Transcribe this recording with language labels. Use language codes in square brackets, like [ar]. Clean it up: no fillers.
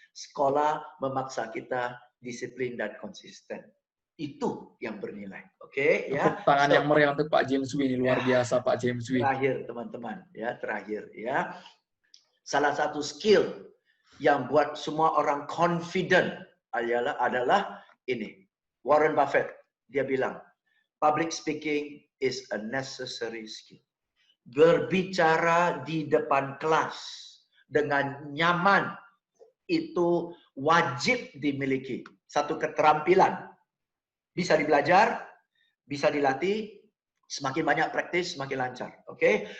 [id] Sekolah memaksa kita disiplin dan konsisten. Itu yang bernilai. Oke, ya. Tepuk tangan yang meriah untuk Pak James Wee ini, luar biasa Pak James Wee. Terakhir teman-teman, ya, terakhir ya. Salah satu skill yang buat semua orang confident adalah ini. [en] Warren Buffett, [id] dia bilang, [en] public speaking is a necessary skill. [id] Berbicara di depan kelas dengan nyaman itu wajib dimiliki. Satu keterampilan. Bisa dibelajar, bisa dilatih, semakin banyak praktis, semakin lancar. Oke?